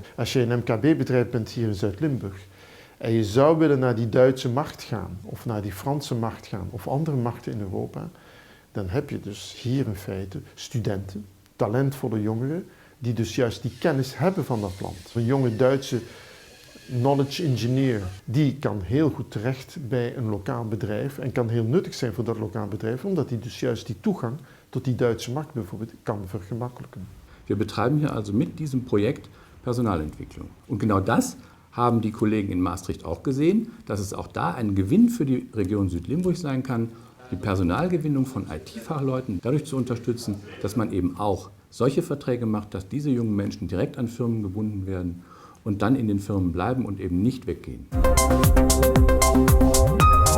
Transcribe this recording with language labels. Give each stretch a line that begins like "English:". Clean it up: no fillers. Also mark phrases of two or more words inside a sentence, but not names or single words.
Dutch: Als je een MKB-bedrijf bent hier in Zuid-Limburg en je zou willen naar die Duitse markt gaan of naar die Franse markt gaan of andere markten in Europa, dan heb je dus hier in feite studenten, talentvolle jongeren, die dus juist die kennis hebben van dat land. Een jonge Duitse
English: knowledge engineer,
Dutch: die kan heel goed terecht bij een lokaal bedrijf en kan heel nuttig zijn voor dat lokaal bedrijf, omdat hij dus juist die toegang tot die Duitse markt bijvoorbeeld kan vergemakkelijken.
German: Wir betreiben hier also mit diesem Projekt Personalentwicklung. Und genau das haben die Kollegen in Maastricht auch gesehen, dass es auch da ein Gewinn für die Region Südlimburg sein kann, die Personalgewinnung von IT-Fachleuten dadurch zu unterstützen, dass man eben auch solche Verträge macht, dass diese jungen Menschen direkt an Firmen gebunden werden und dann in den Firmen bleiben und eben nicht weggehen.